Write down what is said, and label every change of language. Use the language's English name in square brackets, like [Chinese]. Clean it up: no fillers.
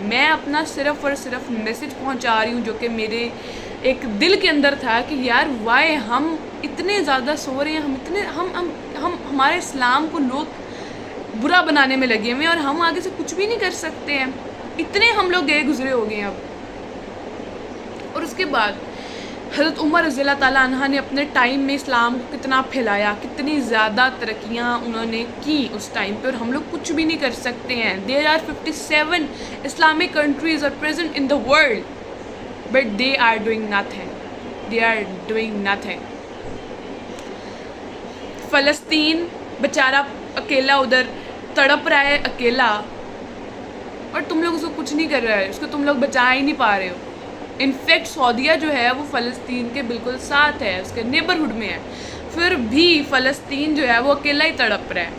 [Urdu] میں اپنا صرف اور صرف میسج پہنچا رہی ہوں جو کہ میرے ایک دل کے اندر تھا کہ یار وائی ہم اتنے زیادہ سو رہے ہیں, ہم ہمارے اسلام کو لوگ برا بنانے میں لگے ہوئے ہیں اور ہم آگے سے کچھ بھی نہیں کر سکتے ہیں. اتنے ہم لوگ گئے گزرے ہو گئے ہیں اب. اور اس کے بعد حضرت عمر رضی اللہ تعالیٰ عنہ نے اپنے ٹائم میں اسلام کو کتنا پھیلایا, کتنی زیادہ ترقیاں انہوں نے کی اس ٹائم پہ, اور ہم لوگ کچھ بھی نہیں کر سکتے ہیں. [English] There are 57 Islamic countries are present in the world, but they are doing nothing. They are doing nothing. [Urdu] فلسطین بیچارہ اکیلا ادھر تڑپ رہا ہے, اکیلا, اور تم لوگ اس کو کچھ نہیں کر رہے ہیں, اس کو تم لوگ بچا ہی نہیں پا رہے ہو. انفیکٹ سعودیہ جو ہے وہ فلسطین کے بالکل ساتھ ہے, اس کے نیبرہڈ میں ہے, پھر بھی فلسطین جو ہے وہ اکیلا ہی تڑپ رہا ہے.